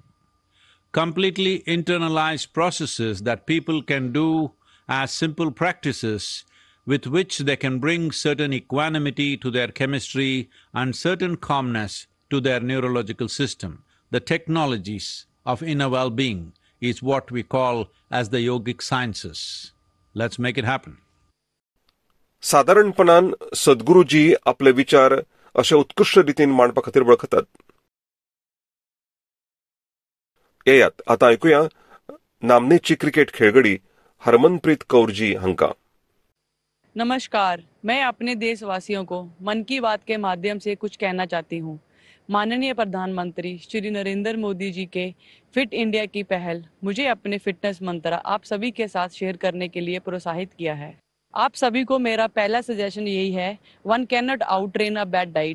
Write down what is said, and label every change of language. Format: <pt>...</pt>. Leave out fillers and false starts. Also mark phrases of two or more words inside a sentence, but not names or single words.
<en>Completely internalized processes that people can do as simple practices with which they can bring certain equanimity to their chemistry and certain calmness to their neurological system. The technologies of inner well-being is what we call as the yogic sciences. Let's make it happen.</en> <kok>साधारणपणान सद्गुरूजी आपले विचार अशा उत्कृष्ट रितीन मांडपा खातीर वळखतात. येयात आतां ऐकुया नामनेची क्रिकेट खेळगडी हरमनप्रीत कौर जी हांकां. नमस्कार,</kok> <hi>मैं अपने देशवासियों को मन की बात के माध्यम से कुछ कहना चाहती हूँ. माननीय प्रधानमंत्री श्री नरेंद्र मोदी जी के फिट इंडिया की पहल मुझे अपने फिटनेस मंत्र आप सभी के साथ शेयर करने के लिए प्रोत्साहित किया है. आप सभी को मेरा पहला सजेशन यही है,</hi> <en>one cannot out train a bad diet.</en>